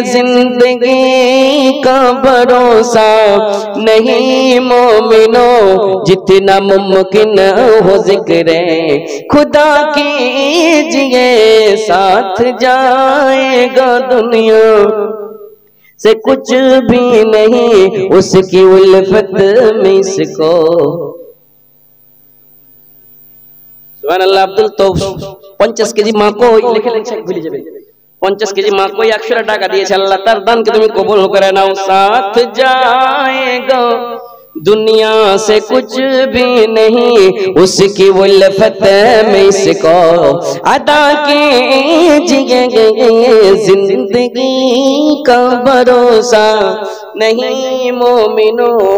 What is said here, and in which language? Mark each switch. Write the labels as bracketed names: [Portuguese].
[Hindi] जिंदगी का भरोसा नहीं मोमिनो, जितना मुमकिन हो जिक्रे खुदा कीजिए, साथ जाएगा दुनिया से कुछ भी नहीं, उसकी उल्फत में इसको। [Bangla] সুবহানাল্লাহ। আব্দুল তো 50 কেজি মাকে লিখে ভুলে যাবে, 50 কেজি মাকে 100 টাকা দিয়েছে, আল্লাহ তার দানকে তুমি কবুল করে নাও। [Hindi] সাথ जाएगा दुनिया से कुछ भी नहीं, उसकी उल्फत में इसको अदा कीजिए। जिंदगी का भरोसा नहीं मोमिनो।